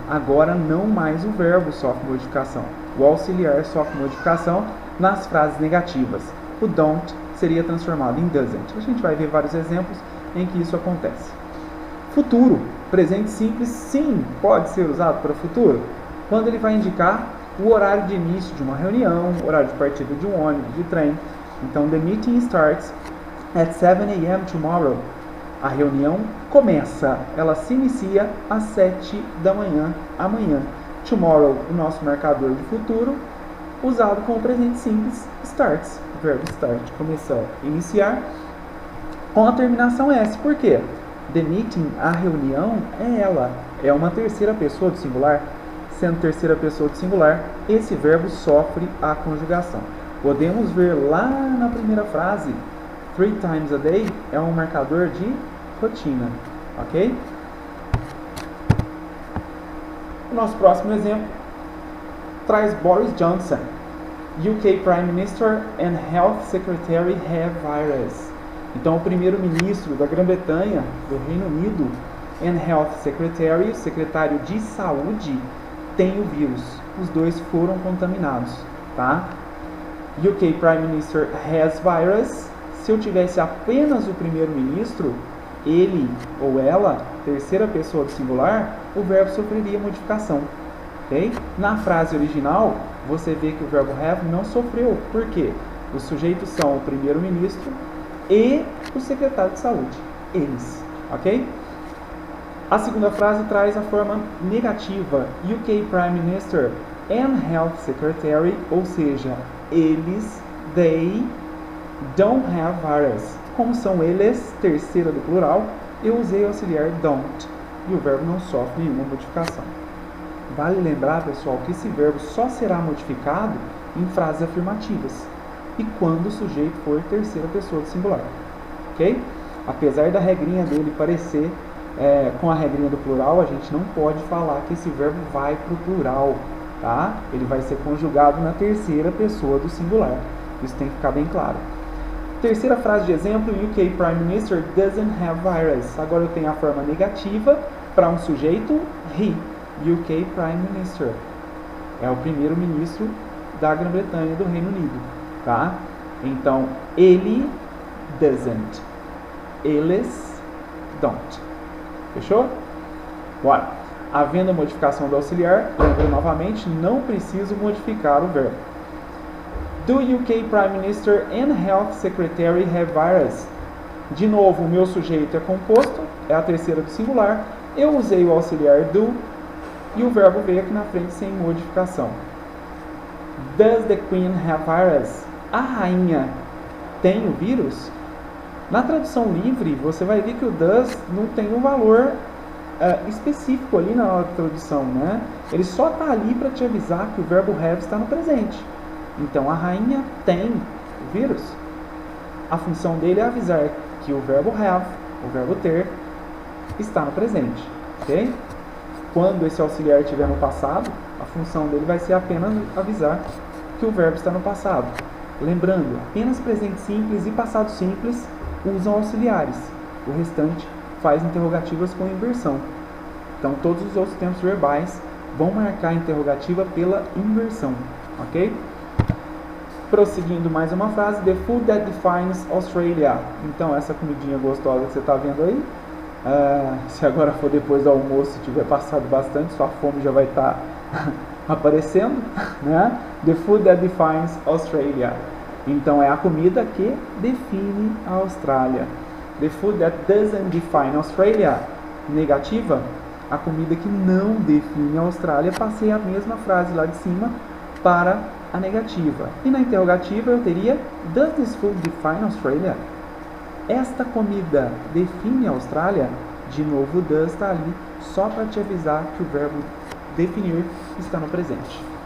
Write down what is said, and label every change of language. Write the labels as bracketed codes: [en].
[pt] Agora não mais o verbo sofre modificação. O auxiliar sofre modificação nas frases negativas. O don't seria transformado em doesn't. A gente vai ver vários exemplos em que isso acontece. Futuro, presente simples, sim, pode ser usado para futuro, quando ele vai indicar o horário de início de uma reunião, o horário de partida de um ônibus, de trem. Então, [en] the meeting starts at 7 a.m. tomorrow. [pt] A reunião começa, ela se inicia às 7 da manhã, amanhã. Tomorrow, o nosso marcador de futuro, usado com o presente simples, starts, o verbo start, começar, iniciar, com a terminação S. Por quê? [en] The meeting, [pt] a reunião, é uma terceira pessoa do singular. Sendo terceira pessoa do singular, esse verbo sofre a conjugação. Podemos ver lá na primeira frase, 3 times a day é um marcador de rotina, ok? O nosso próximo exemplo traz Boris Johnson. [en] UK Prime Minister and Health Secretary have virus. [pt] Então, o primeiro-ministro da Grã-Bretanha, do Reino Unido, [en] and Health Secretary, [pt] o secretário de saúde, tem o vírus. Os dois foram contaminados, tá? [en] UK Prime Minister has virus. [pt] Se eu tivesse apenas o primeiro-ministro, ele ou ela, terceira pessoa do singular, o verbo sofreria modificação. Okay? Na frase original, você vê que o verbo have não sofreu. Por quê? Os sujeitos são o primeiro-ministro e o secretário de saúde. Eles. Ok? A segunda frase traz a forma negativa. [en] UK Prime Minister and Health Secretary, [pt] ou seja, eles, [en] they, don't have virus. [pt] Como são eles, terceira do plural, eu usei o auxiliar don't. E o verbo não sofre nenhuma modificação. Vale lembrar, pessoal, que esse verbo só será modificado em frases afirmativas e quando o sujeito for terceira pessoa do singular. Ok? Apesar da regrinha dele parecer com a regrinha do plural, a gente não pode falar que esse verbo vai para o plural, tá? Ele vai ser conjugado na terceira pessoa do singular. Isso tem que ficar bem claro. Terceira frase de exemplo, [en] UK Prime Minister doesn't have virus. [pt] Agora eu tenho a forma negativa para um sujeito, he. UK Prime Minister é o primeiro-ministro da Grã-Bretanha, do Reino Unido, tá? Então, ele doesn't, eles don't. Fechou? Bora! Havendo modificação do auxiliar, lembro novamente, não preciso modificar o verbo. [en] Do UK Prime Minister and Health Secretary have virus? [pt] De novo, o meu sujeito é composto, é a terceira do singular. Eu usei o auxiliar do e o verbo veio aqui na frente sem modificação. [en] Does the Queen have virus? [pt] A rainha tem o vírus? Na tradução livre, você vai ver que o does não tem um valor específico ali na hora da tradução, né? Ele só está ali para te avisar que o verbo have está no presente. Então, a rainha tem o vírus. A função dele é avisar que o verbo have, o verbo ter, está no presente, ok? Quando esse auxiliar estiver no passado, a função dele vai ser apenas avisar que o verbo está no passado. Lembrando, apenas presente simples e passado simples usam auxiliares. O restante faz interrogativas com inversão. Então, todos os outros tempos verbais vão marcar a interrogativa pela inversão, ok? Prosseguindo mais uma frase, [en] the food that defines Australia. [pt] Então, essa comidinha gostosa que você está vendo aí, se agora for depois do almoço e tiver passado bastante, sua fome já vai estar aparecendo, né? [en] The food that defines Australia. [pt] Então, é a comida que define a Austrália. [en] The food that doesn't define Australia. [pt] Negativa, a comida que não define a Austrália. Passei a mesma frase lá de cima para a negativa. E na interrogativa eu teria [en] Does this food define Australia? [pt] Esta comida define a Austrália? De novo, does está ali só para te avisar que o verbo definir está no presente.